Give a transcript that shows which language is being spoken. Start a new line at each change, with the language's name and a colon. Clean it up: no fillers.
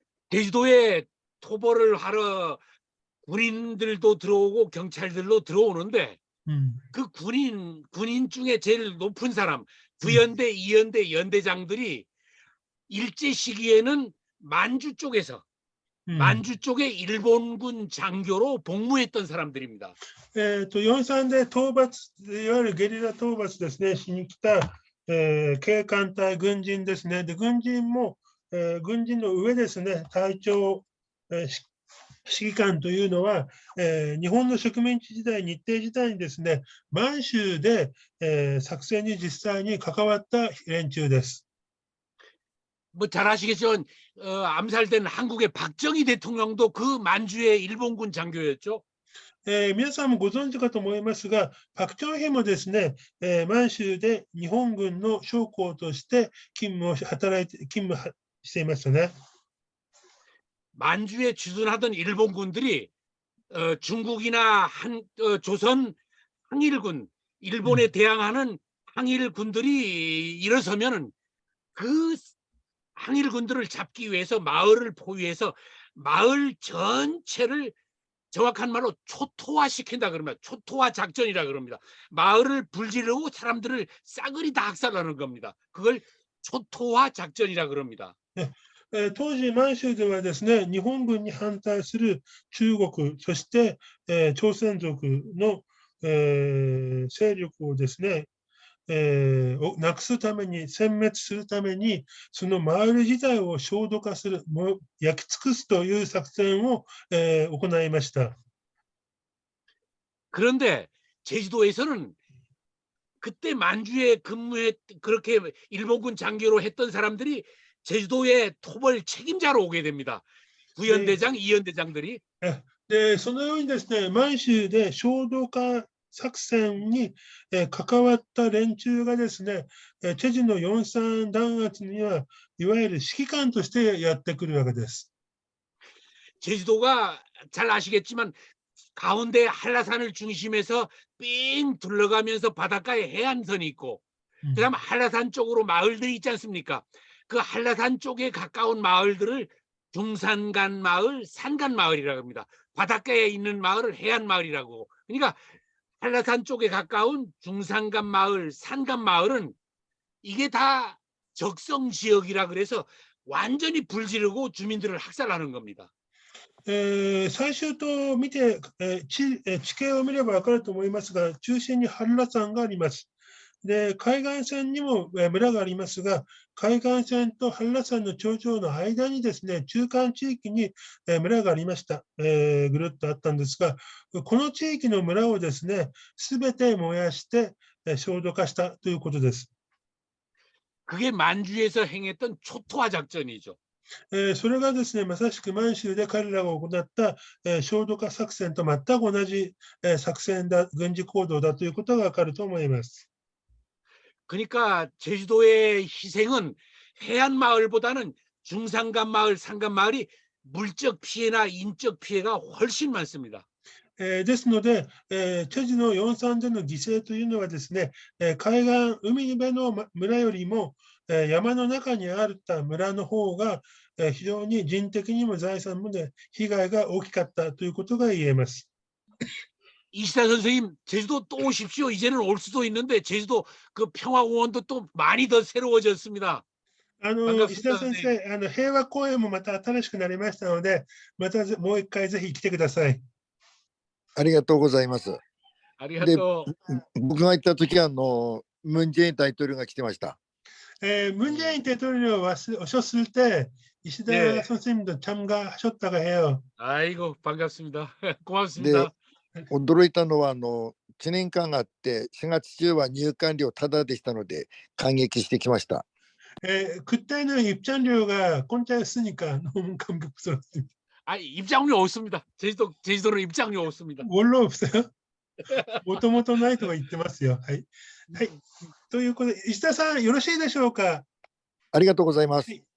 Korean: 제주도에 토벌을 하러 군인들도 들어오고 경찰들도 들어오는데 그 군인 중에 제일 높은 사람, 구연대, 이연대 연대장들이 일제 시기에는 만주 쪽에 일본군 장교로 복무했던 사람들입니다.
Japanese: 4.3で討伐、いわゆるゲリラ討伐ですね、しに来た、警官隊、軍人ですね。で、軍人も、軍人の上ですね、隊長、指揮官というのは、日本の植民地時代、日帝時代にですね、満州で、作戦に実際に関わった連中です。
Korean: 뭐 잘 아시겠지만 암살된 한국의 박정희 대통령도 그 만주의 일본군 장교였죠.
Japanese: 皆さんもご存知かと思いますが、朴正煕もですね、満州で日本軍の将校として勤務していましたね。
Korean: 만주에 주둔하던 일본군들이 중국이나 조선 항일군, 일본에 대항하는 항일군들이 일어서면은 그 항일군들을 잡기 위해서 마을을 포위해서 마을 전체를 정확한 말로 초토화시킨다 그럽니다. 초토화 작전이라 그럽니다. 마을을 불지르고 사람들을 싸그리 다 학살하는 겁니다. 그걸 초토화 작전이라 그럽니다.
Japanese: 当時、満州ではですね、日本軍に反対する中国、そして、朝鮮族の、勢力をですね、なくすために、殲滅するために、そのマイル自体を焦土化する、焼き尽くすという作戦を、行いました。
Korean: 그런데 제주도에서는 그때 만주에 그렇게 일본군 장교로 했던 사람들이 제주도의 토벌 책임자로 오게 됩니다. 부연대장, 이연대장들이.
Japanese: で、そのようにですね、満州で焦土化作戦に関わった連中がですね、チェジュの四三弾圧には、いわゆる指揮官としてやってくるわけです。
Korean: 제주도가 잘 아시겠지만 가운데 한라산을 중심해서 삥 둘러가면서 바닷가에 해안선이 있고 그다음 한라산 쪽으로 마을들이 있지 않습니까? 그 한라산 쪽에 가까운 마을들을 중산간 마을, 산간 마을이라고 합니다. 바닷가에 있는 마을을 해안 마을이라고. 그러니까 한라산 쪽에 가까운 중산간 마을, 산간 마을은 이게 다 적성 지역이라 그래서 완전히 불지르고 주민들을 학살하는 겁니다.
Japanese: 最初と見て、地形を見れば分かると思いますが、中心に半羅山があります。で、海岸線にも村がありますが、海岸線と半羅山の頂上の間にですね、中間地域に村がありました。ぐるっとあったんですが、この地域の村をですね、すべて燃やして焦土化したということです。
Korean: 그게 만주에서 행했던 초토화 작전이죠.
Japanese: それがですね、まさしく満州で彼らが行った焦土化作戦と全く同じ作戦だ、軍事行動だということがわかると思います。
Korean: 그러니까 제주도의 희생은 해안 마을보다는 중산간 마을, 산간 마을이 물적 피해나 인적 피해가 훨씬 많습니다.
Japanese: ですので、チェジュの四三での犠牲というのはですね、海岸、海辺の村よりも山の中にあった村の方が非常に人的にも財産もね、被害が大きかったということが言えます。
Korean: 이시다 선생님, 제주도 또 오십시오. 이제는 올 수도 있는데 제주도 그 평화공원도 또 많이 더 새로워졌습니다.
Japanese: 石田先生、平和公園もまた新しくなりましたので、またもう一回ぜひ来てください。ありがとうございます。で、僕が行った時はムン・ジェイン大統領が来てました。
Korean: 문 재인 대통령 오셨을 때 이시다 선생님도 참가하셨다고 해요. 아이고 반갑습니다. 고맙습니다.
Japanese: 驚いたのは1年間があって4月中は入館料タダでしたので感激してきました。
Korean: 그때는 입장료가 공짜였으니까 너무 감격스럽습니다. 아, 입장료 없습니다. 제주도는 입장료 없습니다. 원로 없어요?
Japanese: もともとないとは言ってますよ。はい。はい。ということで、石田さん、よろしいでしょうか。ありがとうございます。